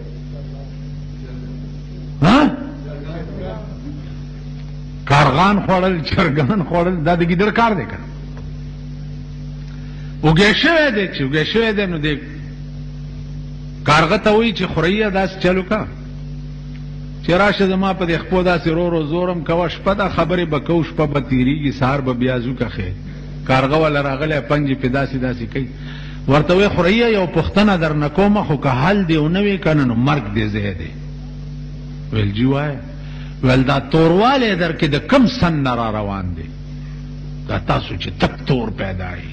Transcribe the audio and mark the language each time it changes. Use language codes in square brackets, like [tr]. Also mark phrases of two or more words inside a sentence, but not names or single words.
[ps] کارغان خوړل چرګان خوړل دا د ګیدړ کار دی که نه؟ وږی شوی دی. چې وږی شوی دی نو دی کارغه ته وایي چې خوریا داسې چل وکړه چې راشه زما په دې خپو داسې رو رو زورم کوه شپه دا خبرې به کوو شپه به تېرېږي سهار به بیا ځو که خیر. کارغه والا راغلی پنجې پې داسې داسې کوي. ورته وایي خوریا یو پوښتنه درنه کومه خو که حل دې ونه وي که نه نو مرګ دې ځای دی. ویل جی وایه. ویل دا توروالی در کې د کم سن نه را روان دی دا تاسو چې تک تور پیدا یې؟